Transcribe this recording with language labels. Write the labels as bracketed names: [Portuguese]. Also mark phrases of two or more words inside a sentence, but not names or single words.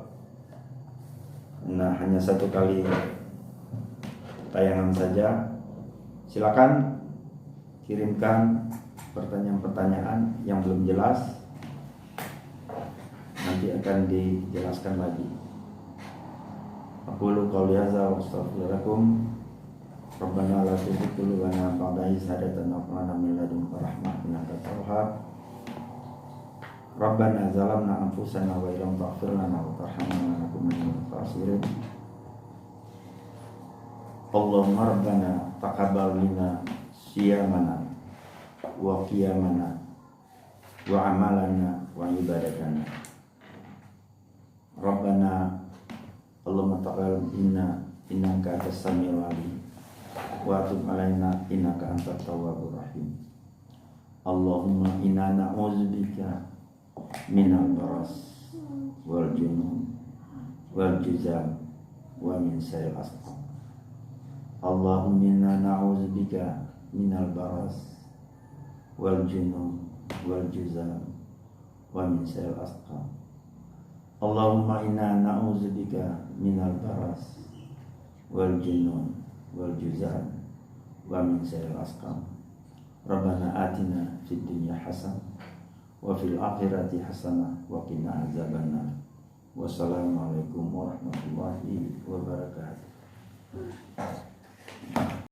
[Indonesian] Nah, hanya satu kali tayangan saja. Silakan kirimkan pertanyaan-pertanyaan yang belum jelas. Nanti akan dijelaskan lagi. [Arabic] أقول قولي هذا وأستغفر الله لي ولكم. ربنا لا تزغ قلوبنا بعد إذ هديتنا وهب لنا من لدنك رحمة إنك أنت الوهاب. ربنا ظلمنا أنفسنا وإن لم تغفر لنا وترحمنا لنكونن من الخاسرين. اللهم ربنا تقبل منا صيامنا وقيامنا وأعمالنا وعباداتنا. ربنا اللهم تقبل منا إنك أنت السميع العليم وتب علينا إنك أنت التواب الرحيم. اللهم إنا نعوذ بك من البرص والجنون والجذام ومن سيئ الأسقام. اللهم إنا نعوذ بك من البرص والجنون والجذام ومن شر الأسقام. اللهم إنا نعوذ بك من البرص والجنون والجذام ومن شر الأسقام. ربنا آتنا في الدنيا حسنة وفي الآخرة حسنة وقنا عذاب النار. والسلام عليكم ورحمة الله وبركاته.